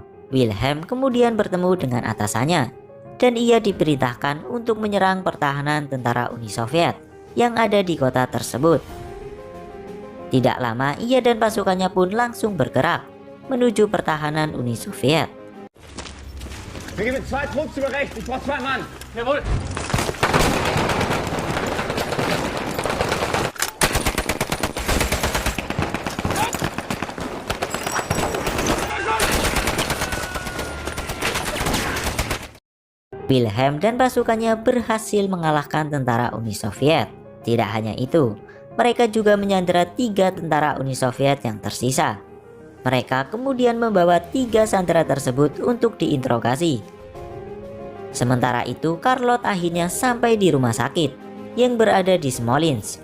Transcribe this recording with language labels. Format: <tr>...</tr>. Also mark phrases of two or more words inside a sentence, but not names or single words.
<id>Wilhelm kemudian bertemu dengan atasannya dan ia diperintahkan untuk menyerang pertahanan tentara Uni Soviet yang ada di kota tersebut. Tidak lama ia dan pasukannya pun langsung bergerak menuju pertahanan Uni Soviet.</id> <de>Wir geben 2 Trupps über rechts, ich brauche 2 Mann. Jawohl.</de> <id>Wilhelm dan pasukannya berhasil mengalahkan tentara Uni Soviet. Tidak hanya itu, mereka juga menyandera 3 tentara Uni Soviet yang tersisa. Mereka kemudian membawa 3 sandera tersebut untuk diinterogasi. Sementara itu, Charlotte akhirnya sampai di rumah sakit yang berada di Smolensk.</id>